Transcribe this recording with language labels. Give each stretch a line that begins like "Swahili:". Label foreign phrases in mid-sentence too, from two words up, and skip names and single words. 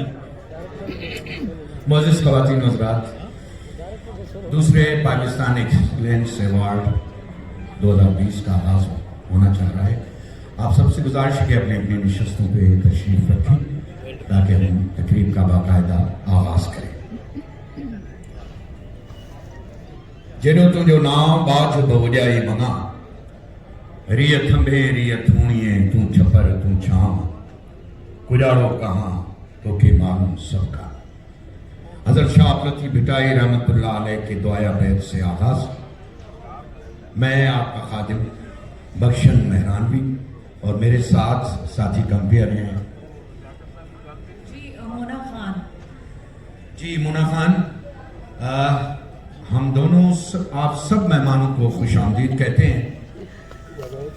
Urdu: معزز خواتین و حضرات، دوسرے پاکستان ایکسیلینس ایوارڈ 2020 کا آغاز ہونا چاہ رہا ہے. آپ سب سے گزارش ہے کہ اپنے اپنی نشستوں پہ تشریف رکھیں تاکہ ہم تقریب کا باقاعدہ آغاز کریں.
Sindhi: जॾो तुझो नाम बाज बवजाए मना, रिय थंबे रिय थूणिए, तू छपर तू छाम, कुजाड़ो कहाँ तो के मालूम सबका।
Urdu: حضرت شاہ لطیف بھٹائی
Arabic: رحمة الله عليه
Urdu: کے دعائیہ بیت سے آغاز. میں آپ کا خادم بخشن مہرانوی اور میرے ساتھ ساتھی کمپیئر ہیں جی منا خان. ہم دونوں آپ سب مہمانوں کو خوش آمدید کہتے ہیں.